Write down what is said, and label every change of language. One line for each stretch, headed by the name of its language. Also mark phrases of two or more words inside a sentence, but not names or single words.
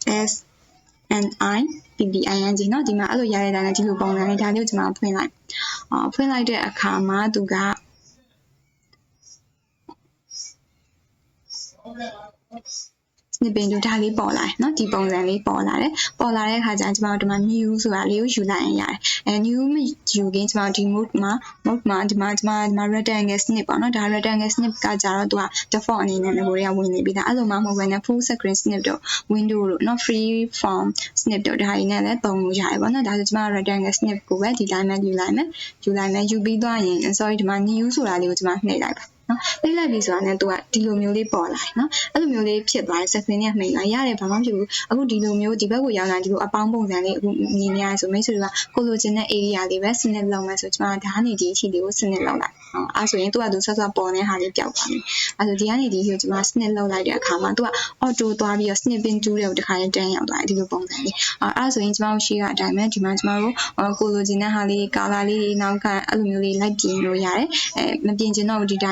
Burmese: SNIPPING နော်ဒီမှာအဲ့လိုရရတာနဲ့ဒီလိုပုံစံလေးဒါလေးကိုကျွန်မဖွင့်လိုက်တဲ့အခါမှာသူက
English: Snipping Tool
Burmese: ဒါလေးပေါ်လာတယ်เนาะဒီပုံစံလေးပေါ်လာတဲ့အခါကျရင်ကျွန်တော်ဒီမှာ new ဆိုတာလေးကိုယူလိုက်ရင်ရတယ်new မယူခင်ကျွန်တော်ဒီ mode မှာဒီမှာ
English: rectangle snip
Burmese: ပေါ့เนาะ ဒါ
English: rectangle snip
Burmese: ကကြတော့သူက default အနေနဲ့ကိုတွေကဝင်နေပြီးသားအဲ့လိုမှမဟုတ်ဘဲနဲ့
English: full screen snip
Burmese: တို့ window တို့เนาะ
English: free form snip
Burmese: တို့ဒါတွေနဲ့လည်းသုံးလို့ရတယ်ပေါ့เนาะဒါဆိုကျွန်မ
English: rectangle snip
Burmese: ကိုပဲဒီ တိုင်းပဲယူလိုက်မယ်ယူပြီးသွားရင် sorry ဒီမှာ new ဆိုတာလေးကိုကျွန်မနှိပ်လိုက်ပါနော်နှိပ်လိုက်ပြီဆိုတာနဲ့သူကဒီလိုမျိုးလေးပေါ်လာတယ်နော်အဲ့လို မျိုးလေးဖြစ်သွားရင် screen နဲ့မှိန်လာရတယ်ဘာမှမဖြစ်ဘူးအခုဒီလိုမျိုးဒီဘက်ကိုရောက်လာဒီလိုအပေါင်းပုံစံလေးအခုမြင်နေရဆိုမိတ်ဆွေတွေကကိုလိုချင်တဲ့ area လေးပဲ snip လုပ်မယ်ဆိုကျွန်မဒါကနေဒီအထိလေးကို snip လုပ်လိုက်အဲ့ဆိုရင်သူကသူဆက်ပေါ်နေတဲ့ဟာလေးပျောက်သွားပြီအဲ့ဆိုဒီကနေဒီကိုကျွန်မ snip လုပ်လိုက်တဲ့အခါမှာသူက auto သွားပြီးတော့
English: snipping tool
Burmese: တွေကိုတစ်ခါလေးတန်းရောက်သွားတယ်ဒီလိုပုံစံလေးအဲ့ဆိုရင်ကျွန်မတို့ရှိကအတိုင်းပဲဒီမှာကျွန်တော်တို့ကိုလိုချင်တဲ့ဟာလေး color လေးတွေနောက်ကအဲ့လိုမျိုးလေးလိုက်ပြင်လို့ရတယ်မပြင်ချင်တော့ဒီတိုင်းပဲဆို